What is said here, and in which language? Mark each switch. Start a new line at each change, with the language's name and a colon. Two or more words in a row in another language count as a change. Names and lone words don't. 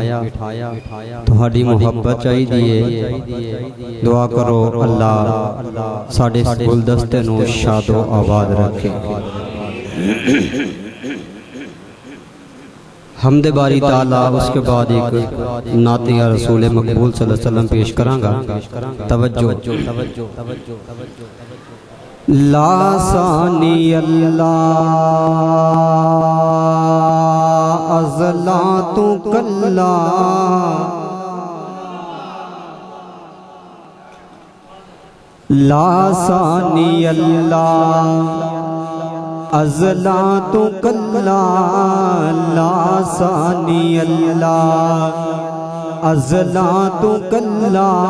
Punjabi: تہاڈی محبت چاہیے، دعا کرو اللہ ساڈے گلدستے نوں شادو آباد رکھے.
Urdu: حمد باری تعالی اس کے بعد ایک نعتیہ رسول مقبول
Arabic: صلى الله عليه وسلم
Punjabi: پیش کراں گا. توجہ لا ثانی اللہ ازلا تو کلا، لا ثانی اللہ ازلا تو کلا، لا ثانی اللہ ازلا تو کلا.